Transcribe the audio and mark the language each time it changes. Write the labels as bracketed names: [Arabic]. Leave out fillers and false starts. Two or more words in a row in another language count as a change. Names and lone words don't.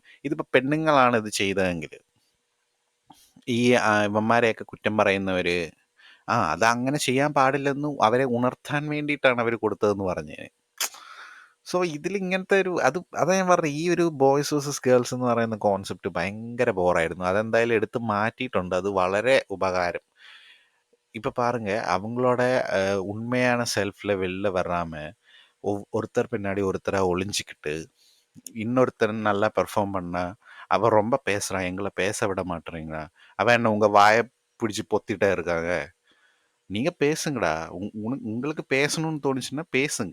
[Malayalam] ഇതിപ്പോൾ പെണ്ണുങ്ങളാണ് ഇത് ചെയ്തതെങ്കിൽ ഈ ഇവന്മാരെയൊക്കെ കുറ്റം പറയുന്നവർ അത് അങ്ങനെ ചെയ്യാൻ പാടില്ലെന്ന് അവരെ ഉണർത്താൻ വേണ്ടിയിട്ടാണ് അവർ കൊടുത്തതെന്ന് പറഞ്ഞേ. സോ ഇതിൽ ഇങ്ങനത്തെ ഒരു അതാ ഞാൻ പറഞ്ഞത്, ഈ ഒരു [English] boys versus girls [Malayalam] എന്ന് പറയുന്ന കോൺസെപ്റ്റ് ഭയങ്കര ബോറായിരുന്നു. അതെന്തായാലും എടുത്ത് മാറ്റിയിട്ടുണ്ട്. അത് വളരെ ഉപകാരം. [Tamil] இப்போ பாருங்க அவங்களோட உண்மையான செல்ஃப்ல வெளில வராம ஒருத்தர் பின்னாடி ஒருத்தரா ஒளிஞ்சிக்கிட்டு இன்னொருத்தர் நல்லா பெர்ஃபார்ம் பண்ணா அவன் ரொம்ப பேசுறான், எங்களை பேச விட மாட்டேறீங்களா, அவன் என்ன உங்க வாயை பிடிச்சி பொத்திட்டே இருக்காங்க, நீங்க பேசுங்கடா, உங்களுக்கு பேசணும்னு தோணுச்சுன்னா பேசுங்க.